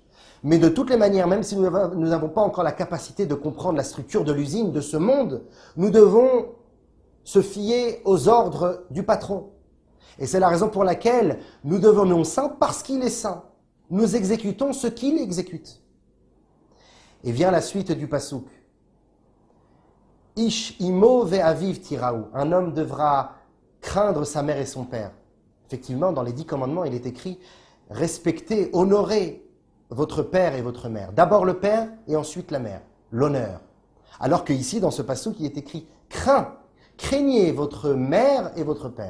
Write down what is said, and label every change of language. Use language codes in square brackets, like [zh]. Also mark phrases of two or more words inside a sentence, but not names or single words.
[fr] Mais de toutes les manières, même si nous n'avons pas encore la capacité de comprendre la structure de l'usine, de ce monde, nous devons se fier aux ordres du patron. Et c'est la raison pour laquelle nous devenons saints parce qu'il est saint. Nous exécutons ce qu'il exécute. Et vient la suite du passouk. [he] איש אמו ואביו תיראו. [fr] Un homme devra craindre sa mère et son père. Effectivement, dans les 10 commandements, il est écrit respectez, honorez votre père et votre mère. D'abord le père et ensuite la mère. L'honneur. Alors que ici, dans ce passouk, il est écrit craignez votre mère et votre père.